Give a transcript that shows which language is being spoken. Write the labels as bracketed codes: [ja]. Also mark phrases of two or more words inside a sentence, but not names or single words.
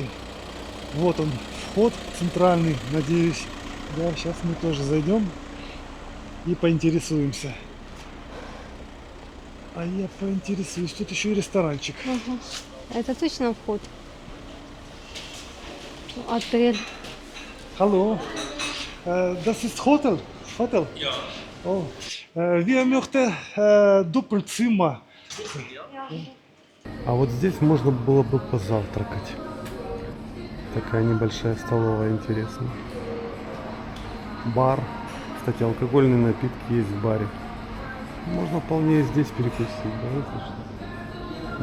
[ru] Вот он, вход центральный, надеюсь. Да, сейчас мы тоже зайдем и поинтересуемся. А я поинтересуюсь. Тут еще и ресторанчик. Ага. Это точно вход? Отель. [de] Hallo, das ist Hotel? Hotel? Ja, Oh. Wir möchten Doppelzimmer. [ru] А вот здесь можно было бы позавтракать. Такая небольшая столовая, интересная. Бар. Кстати, алкогольные напитки есть в баре. Можно вполне здесь перекусить, да, если что.